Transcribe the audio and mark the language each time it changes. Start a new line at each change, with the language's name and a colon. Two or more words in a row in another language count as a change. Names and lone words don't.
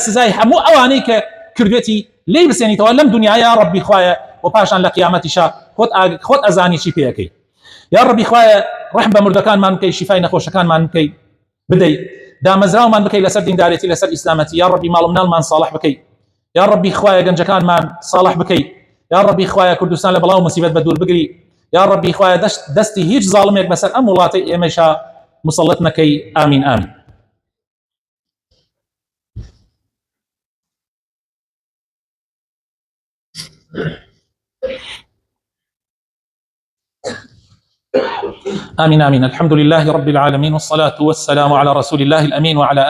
Central Kurdish: سزای هەموو ئەوانەی کە کردوێتی لێی بسێنیتەوە لەم دنیاە
Arabic: یا ربی
Central Kurdish: خوایە و پاشان لە قیامەتیشا خۆت ئەزانی چی پێەکەی
Arabic: یا ربی
Central Kurdish: خوایە ڕحم بە مردەکانمان بکەی شیفای نەخۆشەکانمان بکەی بدەی دامەزراومان بکەی لەسەر دیندارێتی لەسەر ئیسلامەتی
Arabic: یا ربی
Central Kurdish: ماڵ مناڵمان صالح بکەی
Arabic: یا ربی
Central Kurdish: خوایە گەنجەکانمان صالح بکەی
Arabic: یا ربی
Central Kurdish: خوایە کوردستان لە بەڵاو مصیبەت بە دوور بگری
Arabic: یا ربی
Central Kurdish: خوایە دەستی هیچ زاڵمێک بەسەر ئەم وڵاتی ئێمەشا مسلط نەکەی ئامین ئامین
Arabic: آمين آمين الحمد لله رب العالمين والصلاة والسلام على رسول الله الأمين وعلى